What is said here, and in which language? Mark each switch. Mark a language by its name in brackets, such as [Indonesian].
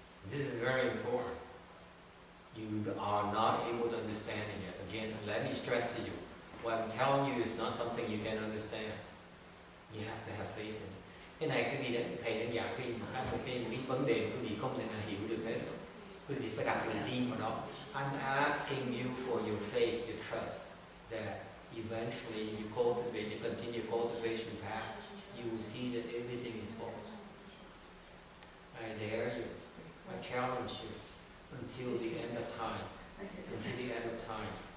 [English] This is very important. You are not able to understand it yet. Again, let me stress to you. What I'm telling you is not something you can understand. You have to have faith in it. [Vietnamese] Cái này cái gì đấy, thầy đang giảng khi một cái vấn đề quý vị không thể nào hiểu được hết. Quý vị phải đặt niềm tin vào đó. [English] I'm asking you for your faith, your trust, that eventually you cultivate, you continue cultivation path, you will see that everything is false. I dare you, I challenge you, until the end of time, until the end of time.